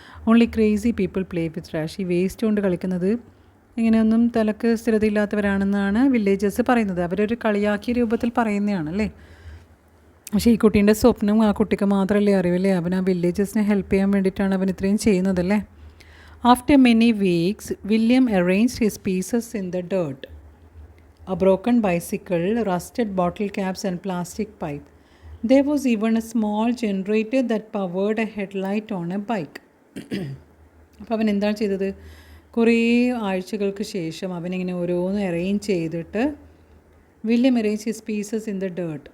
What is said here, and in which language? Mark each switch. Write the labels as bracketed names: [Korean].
[English] Only crazy people play with trash. [Malayalam] ഈ waste കൊണ്ട് കളിക്കുന്നത് ഇങ്ങനെയൊന്നും തലക്ക് സ്ഥിരതയില്ലാത്തവരാണെന്നാണ് വില്ലേജേഴ്സ് പറയുന്നത്. അവരൊരു കളിയാക്കിയ രൂപത്തിൽ പറയുന്നതാണ് അല്ലേ. പക്ഷേ ഈ കുട്ടീൻ്റെ സ്വപ്നം ആ കുട്ടിക്ക് മാത്രമല്ലേ അറിയില്ലേ. അവൻ ആ വില്ലേജേഴ്സിനെ ഹെൽപ്പ് ചെയ്യാൻ വേണ്ടിയിട്ടാണ് അവൻ ഇത്രയും ചെയ്യുന്നതല്ലേ. [English] After many weeks William arranged his pieces in the dirt. A broken bicycle, rusted bottle caps and plastic pipe. There was even a small generator that powered a headlight on a bike. [Malayalam] അപ്പോൾ അവൻ എന്താണ് ചെയ്തത്? കുറേ ആഴ്ചകൾക്ക് ശേഷം അവനിങ്ങനെ ഓരോന്ന് arrange ചെയ്തിട്ട് [English] William arrange his pieces in the dirt.